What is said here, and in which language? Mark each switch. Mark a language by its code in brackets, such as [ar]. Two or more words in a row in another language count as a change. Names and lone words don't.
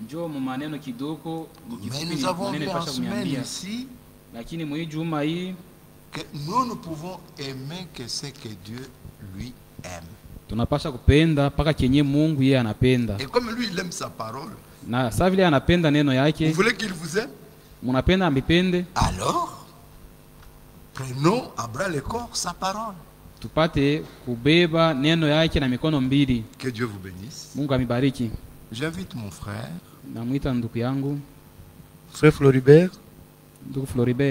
[fr] Mais nous avons vu en semaine ici que nous ne pouvons aimer que ce que Dieu lui aime. Et comme lui il aime sa parole, vous voulez qu'il vous aime? Alors prenons à bras le corps sa parole. [sw] Tupate kubeba neno yake na mikono mbili. [fr] Que Dieu vous bénisse. [sw] Mungu amibariki. [fr] J'invite mon frère. [sw] Namuita ndugu yangu. [fr] Frère Floribert. [sw] Ndugu Floribert.